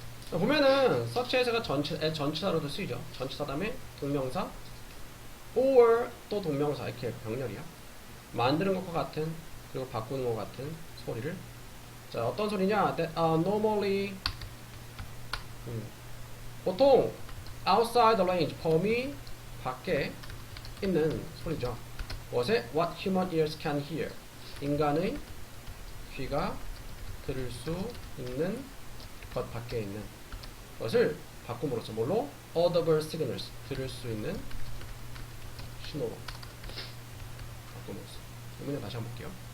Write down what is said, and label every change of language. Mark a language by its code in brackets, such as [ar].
[ko] 보면은 such as가 전치사로도 쓰이죠. 전치사 다음에 동명사 or 또 동명사, 이렇게 병렬이야. 만드는 것과 같은, 그리고 바꾸는 것 같은 소리를. 자, 어떤 소리냐? [en] That are normally [ko] 보통 [en] outside the range, [ko] 범위 밖에 있는 소리죠. 무엇에? [en] What human ears can hear, [ko] 인간의 귀가 들을 수 있는 것 밖에 있는 것을 바꿈으로써 뭘로? [en] Audible signals, [ko] 들을 수 있는 신호로 바꿈으로써. 이번에 다시 한번 볼게요.